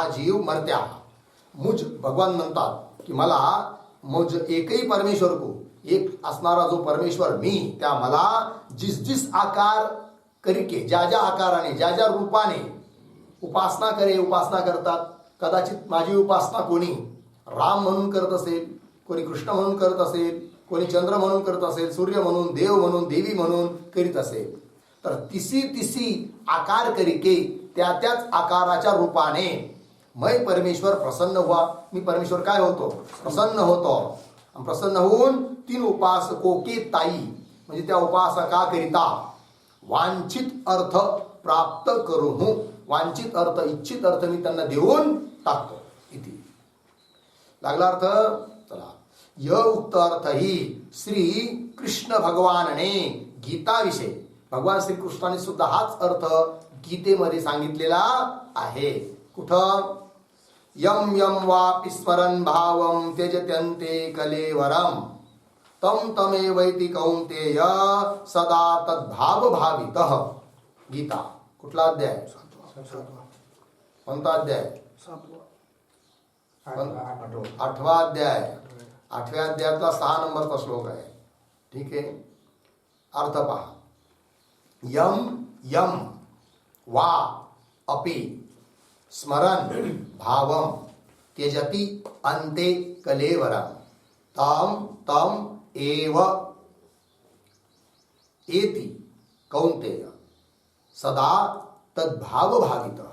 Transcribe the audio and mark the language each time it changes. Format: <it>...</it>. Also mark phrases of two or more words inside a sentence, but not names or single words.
<mr>हा जीव मर्त्या,</mr> <hi>मुझ भगवान</hi> <mr>म्हणतात की मला,</mr> <hi>मुझ एकही परमेश्वर को,</hi> <mr>एक असणारा जो परमेश्वर मी, त्या मला</mr> <hi>जिस जिस आकार करके,</hi> <mr>ज्या ज्या आकाराने, ज्या ज्या रूपाने</mr> <hi>उपासना करे,</hi> <mr>उपासना करतात. कदाचित माझी उपासना कोणी राम म्हणून करत असेल, कोणी कृष्ण म्हणून करत असेल, कोणी चंद्र म्हणून करत असेल, सूर्य म्हणून, देव म्हणून, देवी म्हणून करीत असेल. तर</mr> <hi>तिसी आकार करके,</hi> <mr>त्या त्याच आकाराच्या रूपाने</mr> <hi>मैं परमेश्वर प्रसन्न हुआ,</hi> <mr>मी परमेश्वर काय होतो? प्रसन्न होतो. प्रसन्न होऊन</mr> <hi>तीन उपासकों के ताई,</hi> <mr>म्हणजे त्या उपासकाकरिता वांछित अर्थ प्राप्त करू, वांछित अर्थ, इच्छित अर्थ मी त्यांना देऊन टाकतो. इति लागला अर्थ. चला. य उक्त अर्थ ही श्री कृष्ण भगवानने गीताविषयी, भगवान श्रीकृष्णाने सुद्धा हाच अर्थ गीतेमध्ये सांगितलेला आहे. कुठं?</mr> <sa>यम यम वापि स्मरन् भावं त्यजत्यन्ते कलेवरम तम तमेवैति कौन्तेय सदा तद्भाव भावितः.</sa> <mr>गीता. कुठला अध्याय? कोणता अध्याय? 8वा अध्याय. 8व्या अध्यायातला 6 नंबरचा श्लोक आहे. ठीक आहे. अर्थ पहा.</mr> <sa>यम यम वा अपि स्मरन् भावं त्यजति अन्ते कलेवरम तम तम एव एति कौन्तेय सदा तद्भाव भावितः.</sa>